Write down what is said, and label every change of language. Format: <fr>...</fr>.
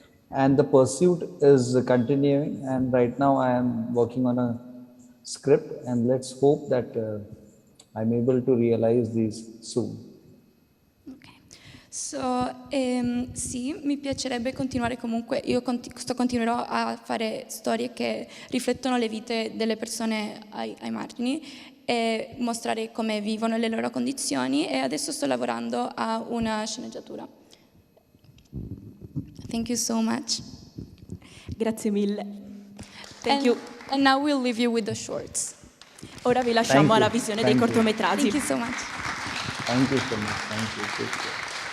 <en>And the pursuit is continuing, and right now I am working on a script, and let's hope that I'm able to realize these soon. Okay.</en> <it>So, sì, mi piacerebbe continuare comunque, continuerò a fare storie che riflettono le vite delle persone ai margini e mostrare come vivono le loro condizioni, e adesso sto lavorando a una sceneggiatura.</it> <en>Thank you so much.</en> <it>Grazie mille.</it> <en>Thank you. And now we'll leave you with the shorts.</en> <it>Ora vi lasciamo alla visione dei cortometraggi.</it> <en>Thank you so much. Thank you so much. Thank you.</en>